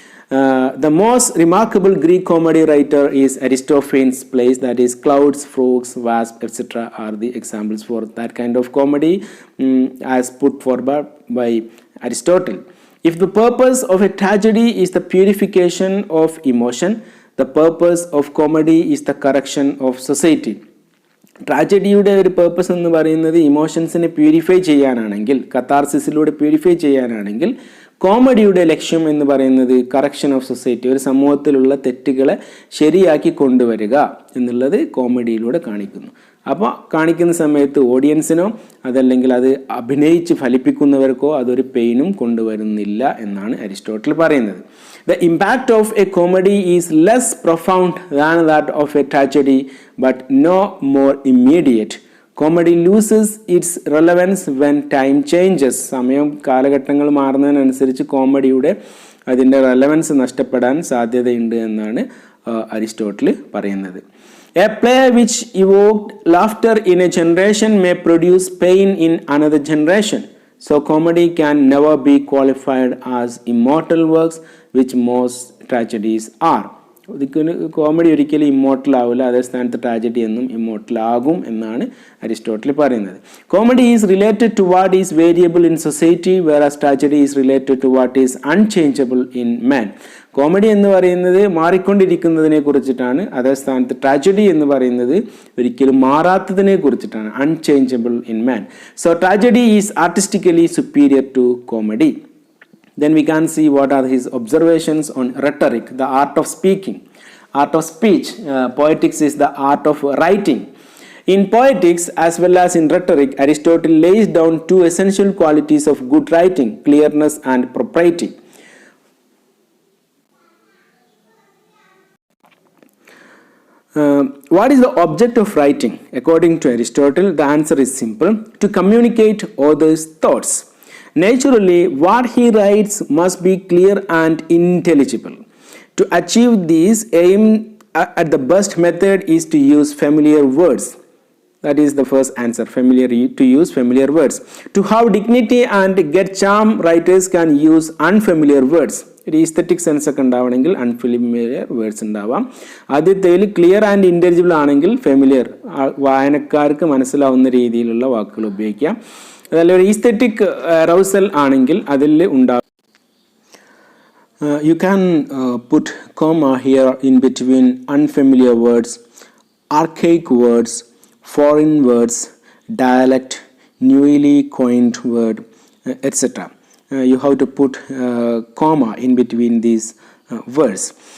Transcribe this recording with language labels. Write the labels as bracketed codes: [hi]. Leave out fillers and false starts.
[en] The most remarkable Greek comedy writer is Aristophanes' plays, that is clouds, frogs, wasps, etc. are the examples for that kind of comedy as put forward by Aristotle. If the purpose of a tragedy is the purification of emotion, the purpose of comedy is the correction of society. [ml] ട്രാജഡിയുടെ ഒരു purpose എന്ന് പറയുന്നത് ഇമോഷൻസിനെ purify ചെയ്യാനാണെങ്കിൽ, കത്താർസിസിലൂടെ purify ചെയ്യാനാണെങ്കിൽ, കോമഡിയുടെ ലക്ഷ്യം എന്ന് പറയുന്നത് [en] correction of society, [ml] ഒരു സമൂഹത്തിലുള്ള തെറ്റുകളെ ശരിയാക്കി കൊണ്ടുവരിക എന്നുള്ളത് കോമഡിയിലൂടെ കാണിക്കുന്നു. അപ്പോൾ കാണിക്കുന്ന സമയത്ത് ഓഡിയൻസിനോ അതല്ലെങ്കിൽ അത് അഭിനയിച്ച് ഫലിപ്പിക്കുന്നവർക്കോ അതൊരു പെയിനും കൊണ്ടുവരുന്നില്ല എന്നാണ് അരിസ്റ്റോട്ടിൽ പറയുന്നത്. [en] The impact of a comedy is less profound than that of a tragedy, but no more immediate. Comedy loses its relevance when time changes. [ml] സമയം കാലഘട്ടങ്ങൾ മാറുന്നതിനനുസരിച്ച് കോമഡിയുടെ അതിൻ്റെ റെലവൻസ് നഷ്ടപ്പെടാൻ സാധ്യതയുണ്ട് എന്നാണ് അരിസ്റ്റോട്ടിൽ പറയുന്നത്. [en] A play which evoked laughter in a generation may produce pain in another generation. So comedy can never be qualified as immortal works, which most tragedies are. [ml] Comedy ഒരിക്കലും immortal ആവില്ല, അതേ സ്ഥാനത്ത് tragedy എന്നും immortal ആകും എന്നാണ് Aristotle പറയുന്നത്. [en] Comedy is related to what is variable in society, whereas tragedy is related to what is unchangeable in man. [ml] Comedy എന്ന് പറയുന്നത് മാറിക്കൊണ്ടിരിക്കുന്നതിനെ കുറിച്ചിട്ടാണ്, അതേ സ്ഥാനത്ത് ട്രാജഡി എന്ന് പറയുന്നത് ഒരിക്കലും മാറാത്തതിനെ കുറിച്ചിട്ടാണ്, [en] Unchangeable in man. So tragedy is artistically superior to comedy. Then we can see what are his observations on rhetoric, the art of speaking, art of speech. Poetics is the art of writing. In poetics as well as in rhetoric, Aristotle lays down two essential qualities of good writing: clearness and propriety. What is the object of writing? According to Aristotle, the answer is simple: to communicate others' thoughts. Naturally, what he writes must be clear and intelligible. To achieve this aim, at the best method is to use familiar words. That is the first answer, to use familiar words. To have dignity and get charm, writers can use unfamiliar words. [ml] ഒരു aesthetic sense ഒക്കെ ഉണ്ടാവണമെങ്കിൽ unfamiliar words ഉണ്ടാവാം. ആദ്യത്തേൽ [en] clear and intelligible [ml] ആണെങ്കിൽ familiar, വായനക്കാർക്ക് മനസ്സിലാവുന്ന രീതിയിലുള്ള വാക്കുകൾ ഉപയോഗിക്കാം. അതല്ല ഒരു ഈസ്തെറ്റിക് അറൗസൽ ആണെങ്കിൽ അതിൽ ഉണ്ടാകും. [en] You can put comma here in between unfamiliar words, archaic words, foreign words, dialect, newly coined word, etc. You have to put comma in between these words.